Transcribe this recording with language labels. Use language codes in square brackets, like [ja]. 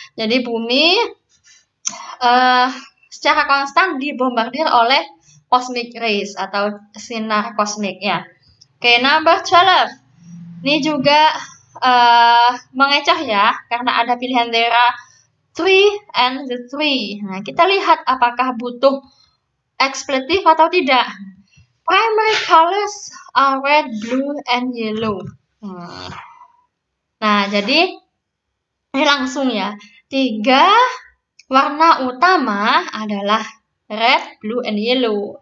[id] Jadi bumi secara konstan dibombardir oleh cosmic rays atau sinar kosmik ya. Oke, number 12. Ini juga mengecoh ya karena ada pilihan [en] there are 3 and the 3. [id] Nah, kita lihat apakah butuh expletive atau tidak. [en] Primary colors are red, blue, and yellow. [id] Nah, jadi ini langsung ya. 3 warna utama adalah [en] red, blue, and yellow.